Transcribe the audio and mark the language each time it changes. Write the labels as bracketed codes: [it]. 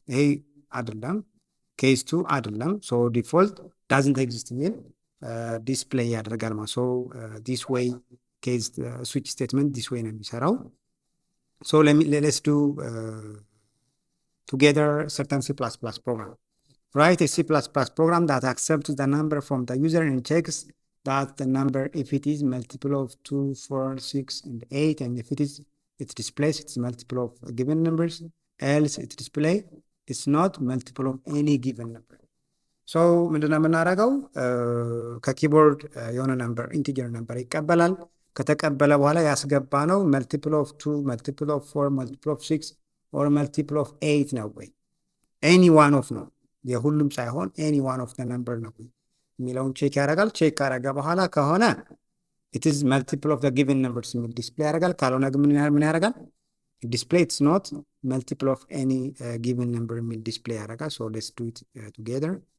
[am] ይሄ አይደለም፣ ኬዝ 2 አይደለም። ሶ ዲፎልት ዳዝንት ኤግዚስት የሚል ዲስፕሌይ ያደርጋል ማለት። ሶ ዲስ ዌይ ኬዝ ስዊች ስቴትመንት ዲስ ዌይ ነው የሚሰራው። ሶ ሌትስ ዱ [en] together certain C++ program. Write a C++ program that accepts the number from the user and checks that the number, if it is multiple of 2, 4, 6, and 8, and if it displays it's multiple of given numbers, else it display it's not multiple of any given number. [am] So ምንድነው የምናደርገው? ከኪቦርድ የሆነ ነምበር ኢንቲጀር ነምበር ይቀበላል። ከተቀበለ በኋላ ያስገባ ነው መልቲፕል ኦፍ 2 መልቲፕል ኦፍ 4 መልቲፕል ኦፍ 6 ኦር መልቲፕል ኦፍ 8 ነው ወይ ኤኒ ዋን ኦፍ ነው፣ የሁሉም ሳይሆን ኤኒ ዋን ኦፍ ነምበር ነው የሚለውን ቼክ ያደርጋል። ቼክ ካደረገ በኋላ ከሆነ [en] it is multiple of the given numbers [am] የሚል ዲስፕሌይ ያደርጋል። ካልሆነ ግን ምን ያደርጋል? ዲስፕሌይ [en] it's not multiple of any given number [am] የሚል ዲስፕሌይ ያደርጋል። [en] so let's do it together.